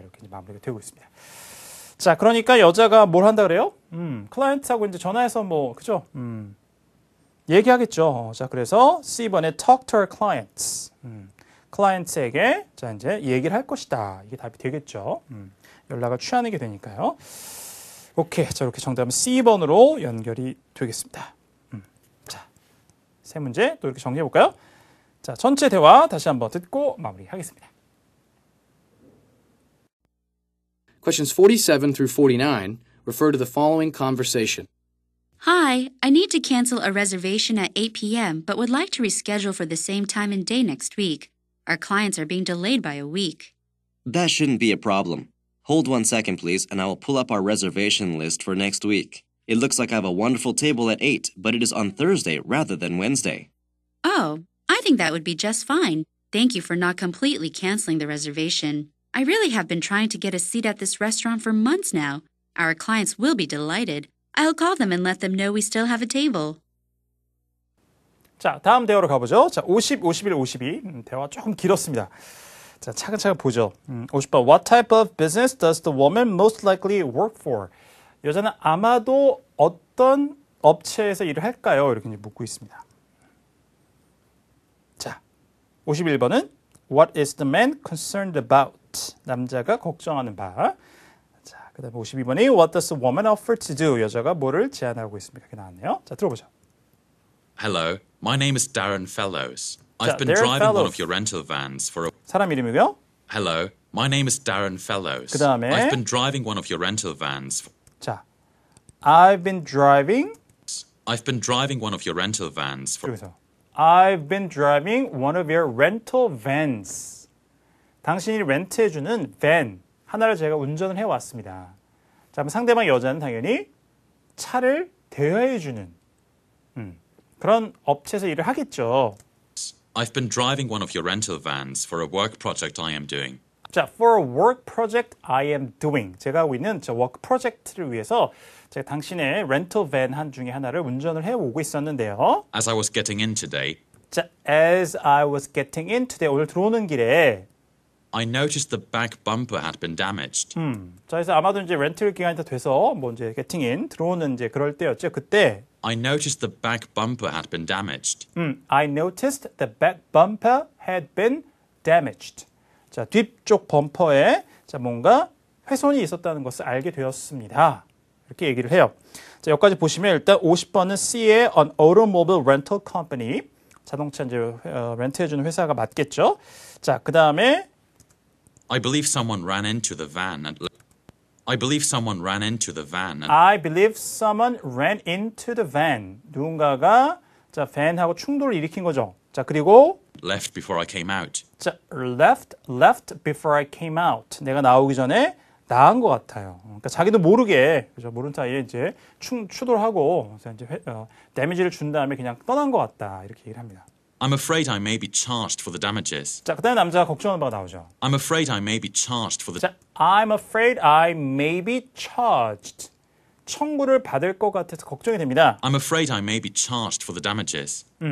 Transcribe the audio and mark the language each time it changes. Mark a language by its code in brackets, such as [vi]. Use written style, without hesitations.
[ko] 이렇게 이제 마무리가 되고 있습니다. 자, 그러니까 여자가 뭘 한다 그래요? 클라이언트하고 이제 전화해서 그죠? 얘기하겠죠. 자, 그래서 C번에 [en] talk to our clients. [ko] 클라이언트에게 이제 얘기를 할 것이다. 이게 답이 되겠죠. 연락을 취하는 게 되니까요. 오케이. 자, 이렇게 정답은 C번으로 연결이 되겠습니다. 자, 세 문제 또 이렇게 정리해 볼까요? 자, 전체 대화 다시 한번 듣고 마무리하겠습니다. [en] Questions 47 through 49 refer to the following conversation. Hi, I need to cancel a reservation at 8 p.m. but would like to reschedule for the same time and day next week. Our clients are being delayed by a week. That shouldn't be a problem. Hold 1 second, please, and I will pull up our reservation list for next week. It looks like I have a wonderful table at 8, but it is on Thursday rather than Wednesday. Oh, I think that would be just fine. Thank you for not completely canceling the reservation. I really have been trying to get a seat at this restaurant for months now. Our clients will be delighted. I'll call them and let them know we still have a table. [ko] 자, 다음 대화로 가보죠. 자, 50, 51, 52. 대화 조금 길었습니다. 자, 차근차근 보죠. 50번. [en] What type of business does the woman most likely work for? [ko] 여자는 아마도 어떤 업체에서 일을 할까요? 이렇게 묻고 있습니다. 자, 51번은 [en] What is the man concerned about? [ko] 남자가 걱정하는 바. 자, 그 다음에 52번이 [en] What does the woman offer to do? [ko] 여자가 뭐를 제안하고 있습니까? 이렇게 나왔네요. 자, 들어보죠. [en] Hello, my name is Darren Fellows. I've been Darren driving one Fellows. of your rental vans for a... [ko] 사람 이름이고요. [en] Hello, my name is Darren Fellows. [ko] 그다음에 [en] I've been driving one of your rental vans. 자, I've been driving. I've been driving one of your rental vans for... [ko] 여기서 [en] I've been driving one of your rental vans. [ko] 당신이 렌트해주는 van 하나를 제가 운전을 해왔습니다. 자, 그럼 상대방 여자는 당연히 차를 대여해주는 그런 업체에서 일을 하겠죠. [en] I've been driving one of your rental vans for a work project I am doing. 자, for a work project I am doing. [ko] 제가 하고 있는 저 work 프로젝트를 위해서 제가 당신의 렌털 밴 한 중에 하나를 운전을 해오고 있었는데요. [en] As I was getting in today, 자, as I was getting in today. [ko] 오늘 들어오는 길에 [en] I noticed the back bumper had been damaged. [ko] 자, 그래서 아마도 이제 렌털 기간이 다 돼서 뭐 이제 [en] getting in [ko] 들어오는 이제 그럴 때였죠. 그때 [en] I noticed the back bumper had been damaged. I noticed the back bumper had been damaged. [ko] 자, 뒤쪽 범퍼에 자, 뭔가 훼손이 있었다는 것을 알게 되었습니다. 이렇게 얘기를 해요. 자, 여기까지 보시면 일단 50번은 C의 [en] an automobile rental company. [ko] 자동차 이제 렌트해주는 회사가 맞겠죠. 자, 그 다음에 [en] I believe someone ran into the van and I believe someone ran into the van and I believe someone ran into the van. [ko] 누군가가 자, van하고 충돌을 일으킨 거죠. 자, 그리고 [en] left before I came out. 자, left before I came out. [ko] 내가 나오기 전에 나간 것 같아요. 그러니까 자기도 모르게, 그죠? 모른 사이에 이제 추돌하고 이제 데미지를 준 다음에 그냥 떠난 것 같다. 이렇게 얘기를 합니다. [en] I'm afraid I may be charged for the damages. [ko] 자, 그다음에 남자가 걱정하는 바가 나오죠. [en] I'm afraid I may be charged for the 자, I'm afraid I may be charged. [ko] 청구를 받을 것 같아서 걱정이 됩니다. [en] I'm afraid I may be charged for the damages.